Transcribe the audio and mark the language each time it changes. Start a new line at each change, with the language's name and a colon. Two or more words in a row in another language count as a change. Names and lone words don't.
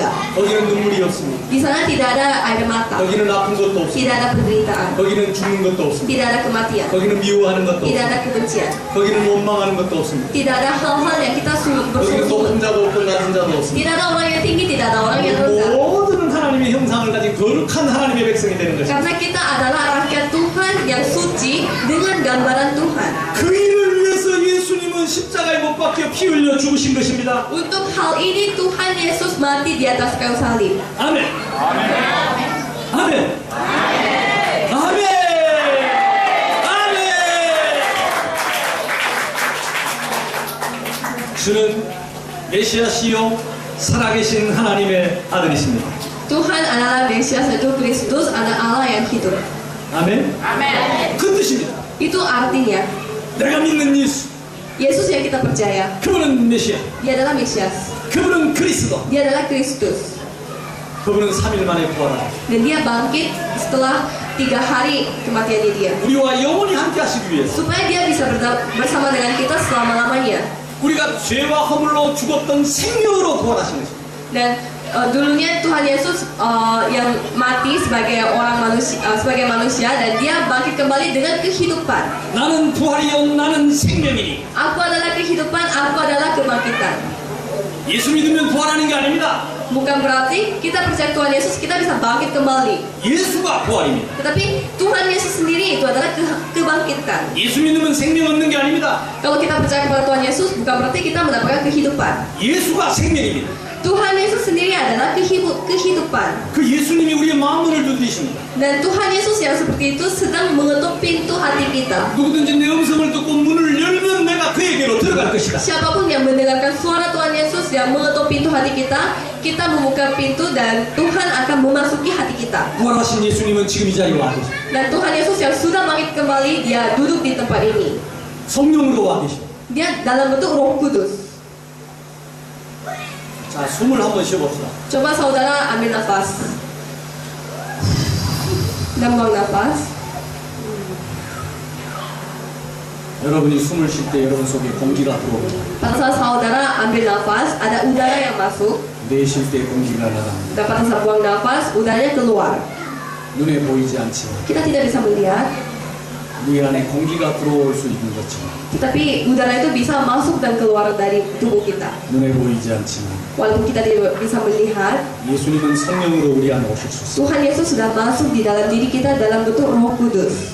Korean: 거기는 눈물이 없습니다.
Indonesian: Di sana tidak ada air mata,
Korean: 거기는 아픈 것도 없습니다.
Indonesian: tidak ada penderitaan,
Korean: 거기는 죽는 것도 없습니다.
Indonesian: tidak ada kematian,
Korean: 거기는 미워하는 것도
Indonesian: tidak
Korean: 없습니다.
Indonesian: ada kebencian,
Korean: 거기는 원망하는 것도 없습니다.
Indonesian: tidak ada hal-hal yang kita
Korean: 거기는
Indonesian: bersumpah.
Korean: 높은 자도 없고 낮은 자도 없습니다.
Indonesian: Tidak ada orang yang tinggi, tidak ada orang yang rendah.
Korean: 모두는 하나님의 형상을 가진 거룩한 하나님의 백성이 되는 것입니다.
Indonesian: Karena kita adalah rakyat Tuhan yang suci dengan gambaran Tuhan.
Korean: 그 일을 위해서 예수님은 십자가에 못 박혀 피 흘려 죽으신 것입니다.
Indonesian: Untuk hal ini Tuhan Yesus mati di atas kayu salib.
Korean: 아멘. 아멘. 아멘. 아멘. 주는 메시아시요 살아계신 하나님의 아들이십니다.
Indonesian: Tuhan adalah Mesias, yaitu Kristus, anak Allah yang hidup.
Korean: 아멘. 그 뜻입니다.
Indonesian: Itu artinya
Korean: 내가 믿는 예수,
Indonesian: Yesus yang kita percaya,
Korean: 그분은 메시아,
Indonesian: dia adalah Mesias,
Korean: 그분은 그리스도,
Indonesian: dia adalah Kristus.
Korean: 그분은 3일 만에 부활하다.
Indonesian: Dan dia bangkit setelah 3 hari kematiannya dia,
Korean: 우리와 영원히 함께 하시기 위해서
Indonesian: supaya dia bisa bersama dengan kita selama-lamanya.
Korean: 우리가 죄와 허물로 죽었던 생명으로 부활하신 것입니다.
Indonesian: Dan dulunya Tuhan Yesus yang mati sebagai orang manusia, sebagai manusia, dan dia bangkit kembali dengan kehidupan.
Korean: 나는 부활이요 나는 생명이니.
Indonesian: Aku adalah kehidupan, aku adalah kebangkitan.
Korean: 예수 믿으면 부활하는 게 아닙니다.
Indonesian: Bukan berarti kita percaya Tuhan Yesus kita bisa bangkit kembali.
Korean: 예수가 부활입니다.
Indonesian: Tetapi Tuhan Yesus sendiri itu adalah kebangkitan.
Korean: 예수 믿으면 생명 얻는 게 아닙니다.
Indonesian: Kalau kita percaya kepada Tuhan Yesus, bukan berarti kita mendapatkan kehidupan.
Korean: 예수가 생명입니다.
Indonesian: Tuhan Yesus sendiri adalah kehidupan.
Korean: 그 예수님이 우리의 마음문을 두드리십니다.
Indonesian: Dan Tuhan Yesus yang seperti itu sedang mengetuk pintu hati kita.
Korean: 누구든지 내 음성을 듣고 문을 열면 내가 그에게로 들어갈 것이다.
Indonesian: Siapapun yang mendengarkan suara Tuhan Yesus yang mengetuk pintu hati kita, kita membuka pintu dan Tuhan akan memasuki hati kita.
Korean: 부활하신 예수님은 지금 이 자리에 와 계십니다.
Indonesian: Dan Tuhan Yesus yang sudah bangkit kembali, dia duduk di tempat ini.
Korean: 성령으로 와 계십니다.
Indonesian: Dia dalam bentuk Roh Kudus.
Korean: 자, 숨을 한번 쉬어봅시다.
Indonesian: Coba saudara ambil nafas dan buang nafas.
Korean: 여러분이 숨을 쉴 때 여러분 속에 공기가 들어옵니다.
Indonesian: Pada saat saudara ambil nafas, ada udara yang masuk.
Korean: 내쉴 때 공기가 나갑니다.
Indonesian: Dan pada saat buang nafas, udaranya keluar.
Korean: 눈에 보이지 않지만
Indonesian: Kita tidak bisa melihat,
Korean: 우리 안에 공기가 들어올 수 있는 것처럼
Indonesian: tetapi udara itu bisa masuk dan keluar dari tubuh kita.
Korean: 눈에 보이지 않지만
Indonesian: Walaupun kita tidak bisa melihat,
Korean: 예수님은 성령으로 우리 안에 오실 수 있습니다.
Indonesian: Tuhan Yesus sudah masuk di dalam diri kita dalam bentuk Roh Kudus.